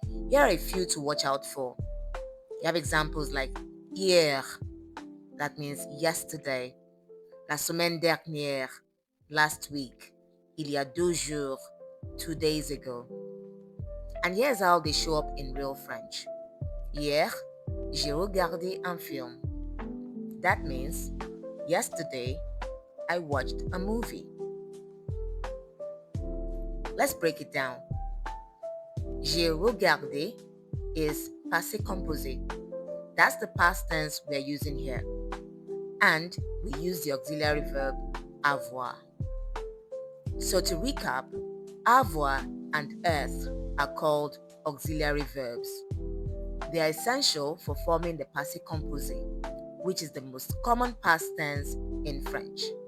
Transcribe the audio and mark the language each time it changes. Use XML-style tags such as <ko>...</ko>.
<en>Here are a few to watch out for. You have examples like hier, that means yesterday.</en> <fr>La semaine dernière,</fr> <en>last week.</en> <fr>Il y a 2 jours,</fr> <en>2 days ago. And here's how they show up in real French.</en> <fr>Hier, j'ai regardé un film.</fr> <en>That means yesterday, I watched a movie. Let's break it down. J'ai regardé is Passé Composé. That's the past tense we're using here. And we use the auxiliary verb avoir. So to recap, avoir and être are called auxiliary verbs. They are essential for forming the Passé Composé, which is the most common past tense in French.</en>